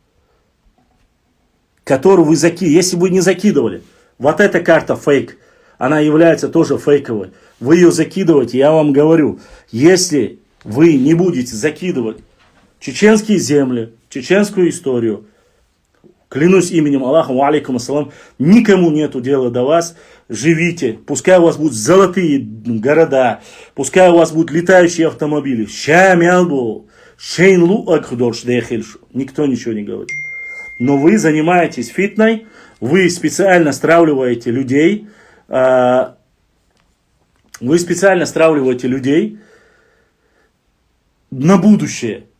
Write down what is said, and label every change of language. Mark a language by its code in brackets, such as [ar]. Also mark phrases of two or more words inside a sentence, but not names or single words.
[ru] Которую вы закидывали, если вы не закидывали, вот эта карта фейк, она является тоже фейковой. Вы ее закидываете, я вам говорю, если вы не будете закидывать чеченские земли, чеченскую историю, клянусь именем Аллаха, [ar] عليكم السلام, [ru] никому нету дела до вас, живите, пускай у вас будут золотые города, пускай у вас будут летающие автомобили. Никто ничего не говорит. Но вы занимаетесь фитной, вы специально стравливаете людей, на будущее.